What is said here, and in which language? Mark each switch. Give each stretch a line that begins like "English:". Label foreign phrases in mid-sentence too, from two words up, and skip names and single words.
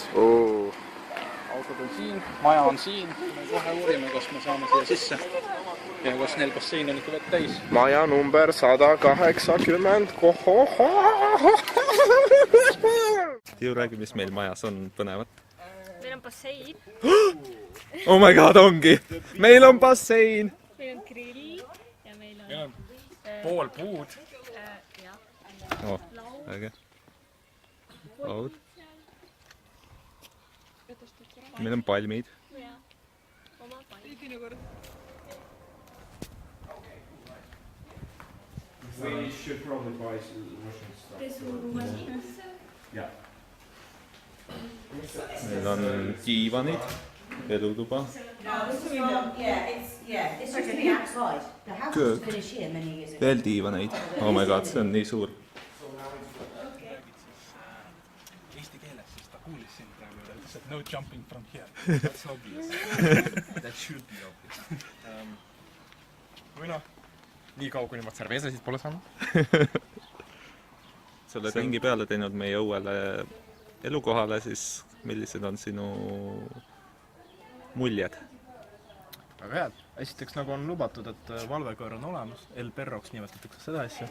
Estonian: Autod on siin, maja on siin. Me kohe uurime, kas me saame siia sisse. Ja kas neil bassein on ikka vett täis. Maja number 180. Ju räägi, mis meil majas on põnevat. Meil on bassein.
English: Oh my god,
Estonian: ongi! Meil on bassein! Meil on grill ja meil on... Pool puud. Oh, äge. Laud. Meil on palmid.
English: We should probably buy Russian stuff. Yeah.
Estonian: Meil on diivanid, elutuba. Köök. Veel diivaneid.
English: Oh my god,
Estonian: see on nii suur. Eesti keeles, siis ta kuulis sind praegu ja ütles, et
English: no jumping from here. That's obvious. That should be obvious.
Estonian: Või noh, nii kaua, kuni ma cervezasid pole saanud. Sa oled ringi peale teinud meie õuele elukohale, siis millised on sinu muljed? Väga head. Esiteks nagu on lubatud, et valvekoer on olemas. El Perroks nimetatakse seda asja.